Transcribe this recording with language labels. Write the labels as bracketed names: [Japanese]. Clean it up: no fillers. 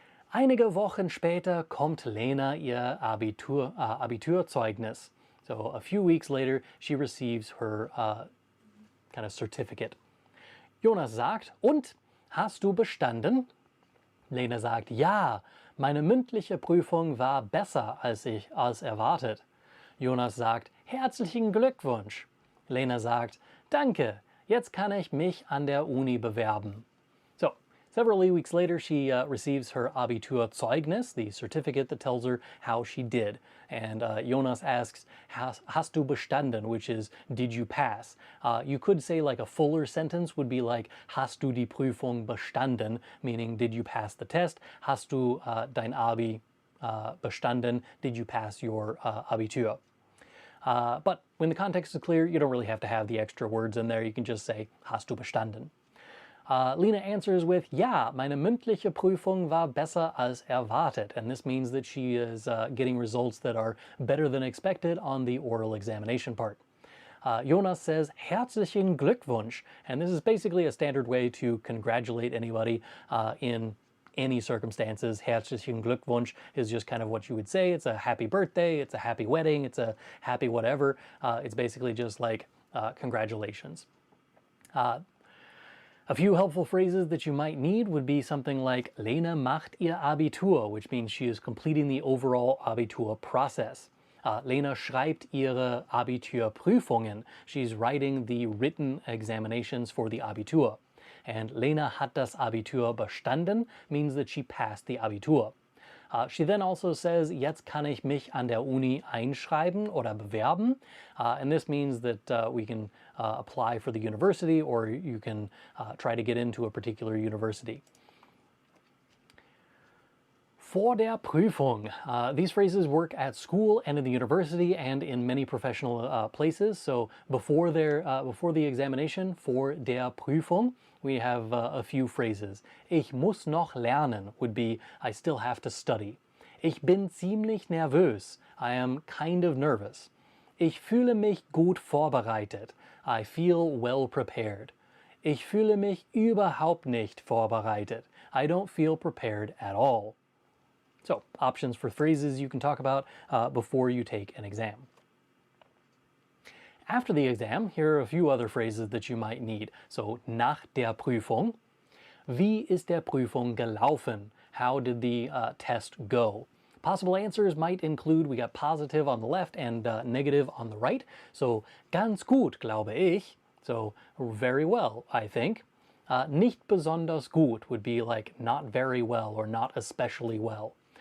[German] Einige Wochen später kommt Lena ihr Abiturzeugnis. [English] So a few weeks later, she receives her kind of certificate. [German] Jonas sagt, und, hast du bestanden? Lena sagt, ja, meine mündliche Prüfung war besser als erwartet. Jonas sagt, herzlichen Glückwunsch. Lena sagt, danke, jetzt kann ich mich an der Uni bewerben. [English] Several weeks later, she receives her Abiturzeugnis, the certificate that tells her how she did. And Jonas asks, [German] hast du bestanden, [English] which is, did you pass? You could say like a fuller sentence would be like, [German] hast du die Prüfung bestanden, [English] meaning did you pass the test? [German] Hast du dein Abi bestanden? [English] Did you pass your Abitur? But when the context is clear, you don't really have to have the extra words in there. You can just say, [German] hast du bestanden? [English] Lena answers with, [German] ja, meine mündliche Prüfung war besser als erwartet. [English] And this means that she is getting results that are better than expected on the oral examination part. Jonas says, [German] herzlichen Glückwunsch. [English] And this is basically a standard way to congratulate anybody in any circumstances. [German] Herzlichen Glückwunsch [English] is just kind of what you would say. It's a happy birthday, it's a happy wedding, it's a happy whatever. It's basically just like congratulations. A few helpful phrases that you might need would be something like [German] Lena macht ihr Abitur, [English] which means she is completing the overall Abitur process. [German] Lena schreibt ihre Abiturprüfungen. [English] She's writing the written examinations for the Abitur. And [German] Lena hat das Abitur bestanden [English] means that she passed the Abitur. She then also says, [German] jetzt kann ich mich an der Uni einschreiben oder bewerben. [English] And this means that we can apply for the university, or you can try to get into a particular university. [German] Vor der Prüfung. [English] These phrases work at school and in the university and in many professional places. So before the examination, [German] vor der Prüfung, [English] we have a few phrases. [German] Ich muss noch lernen [English] would be I still have to study. [German] Ich bin ziemlich nervös. [English] I am kind of nervous. [German] Ich fühle mich gut vorbereitet. [English] I feel well prepared. [German] Ich fühle mich überhaupt nicht vorbereitet. [English] I don't feel prepared at all. So, options for phrases you can talk about before you take an exam. After the exam, here are a few other phrases that you might need. [German] So, nach der Prüfung. Wie ist der Prüfung gelaufen? [English] How did the test go? Possible answers might include, we got positive on the left and negative on the right. So, [German] ganz gut, glaube ich. [English] So, very well, I think. [German] Nicht besonders gut [English] would be like not very well or not especially well.